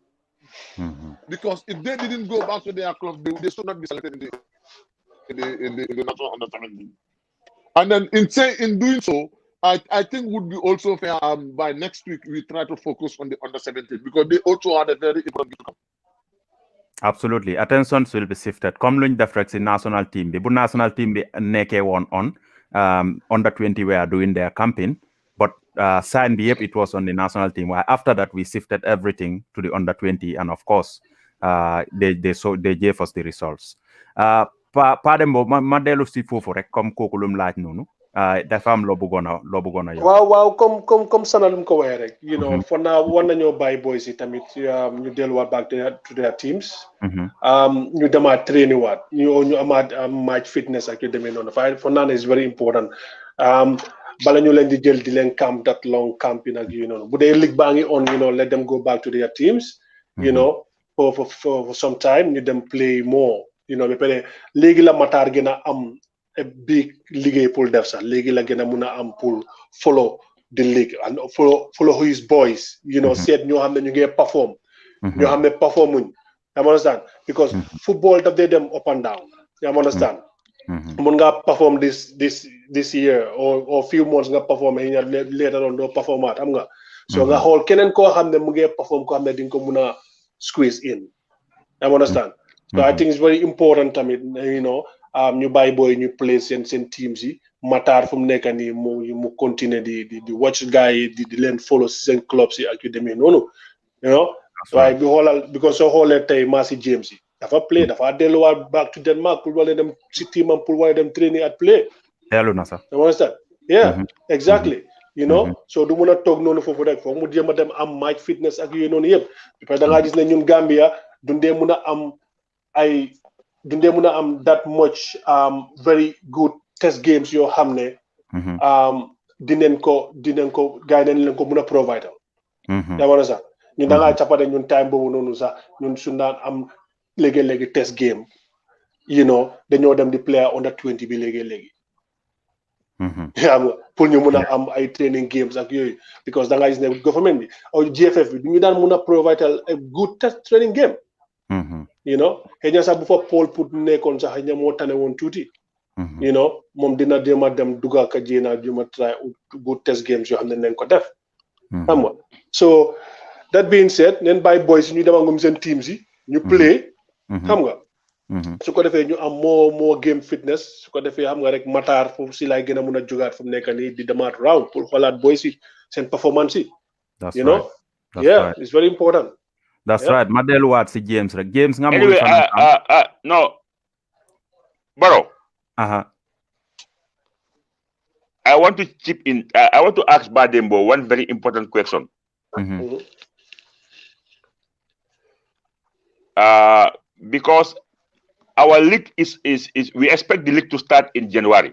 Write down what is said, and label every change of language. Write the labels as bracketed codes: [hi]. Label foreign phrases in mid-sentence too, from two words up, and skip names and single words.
[en] Because if they didn't go back to their clubs, they should not be selected in the national under 17. And then in doing so, I think would be also fair. By next week, we try to focus on the under 17 because they also had a very important game. Absolutely, attention will be shifted. [wo] Comme luñ def rek ci [en] national team [wo] bi bu [en] national team [wo] bi nekkee woon [en] on under 20 were doing their campaign, but sign [wo] bi yëpp [en] it was on the national team. While after that we shifted everything to the under 20, and of course they gave us the results. [wo] Pa Dembo ma dellu si foofu rek comme kooku lum laaj noonu dafa am loo bëggoon a yow. waaw comme Sana lu mu ko waxee rek [en] you know for now [wo] war nañoo bàyyi boys yi tamit ñu delluwaat [en] back to their teams. [wo] ñu demaat training waat ñu amaat [en] match fitness [wo] ak yu demee noonu [en] for now is very important [wo] bala ñu leen di jël di leen camp [en] that long camping [wo] ak yu noonu bu dee league baa ngi [en] on you know let them go back to their teams you know for some time, [wo] ñu dem [en] play more. You know, [wo] ba pare léegi la Matar gën a am [en] a big [wo] liggéey pour def sax léegi la gën a mun a am pour [en] follow the league and follow his boys. You know, [wo] seet ñoo xam ne ñu ngi perform. ñoo xam ne performuñ. [en] You understand? Because football [wo] daf dee dem [en] up and down. You understand? [wo] Mun nga [en] perform this year or few months [wo] nga [en] perform later on [wo] doo performaat xam nga. So nga xool keneen koo xam ne mu ngi perform koo xam ne di nga ko mun a [en] squeeze in. You understand? So I think it's very important tamit, you know, [wo] ñu bàyyi boy ñu play seen teams yi Matar fu mu nekk nii mu continuer di watch gars yi di leen follow si seen clubs yi ak yu demee noonu, [en] you know. [wo] waaye bi xoolal because soo xoolee tey Massey James yi dafa play dafa delluwaat [en] back to Denmark [wo] pour wala dem si teamam pour wala dem training at play. dellu na sax. [en] You understand? Yeah, exactly. You know, so [wo] du mun a toog noonu foofu rek foog mu jéem a dem am [en] match fitness [wo] ak yooyu noonu yëpp [fr] parce que [wo] da ngaa gis ne ñun Gambia dundee mun a am [en] that much very good test games [wo] yoo xam ne dinañ ko gars yi nañ leen ko mun a provide yaa war a sax ñun da ngaa capade ñun time boobu noonu sax ñun suñ daan am léegi-léegi [en] test game, you know, [wo] dañoo dem di [en] player under 20 [wo] bi léegi-léegi xam nga pour ñu mun a am ay [en] training games [wo] ak yooyu because da ngaa gis ne government bi aw GFF bi du ñu daan mun a [en] provide a good test training game. You know, [wo] xëy na sax bu fa Paul pour nekkoon sax xëy na moo tane woon tuuti. [en] You know, [wo] moom dina jéem a dem dugga ka jéena jéem a [en] try good test games [wo] yoo xam ne nañ ko def. Xam nga [en] so that being said [wo] neen bàyyi boys yi ñu dem ak moom seen teams yi ñu play. Xam nga. su ko defee ñu am [en] more game fitness [wo] su ko defee xam nga rek Matar foofu si laay gën a mun a jugaat fu mu nekk nii di demaat round pour xoolaat boys yi seen performance yi. [en] You know, yeah, it's very important. That's right. [wo] Ma delluwaat si James rek James nga [en] anyway no Baro. I want to chip in. I want to ask Pa Dembo one very important question. Because our league is we expect the league to start in January.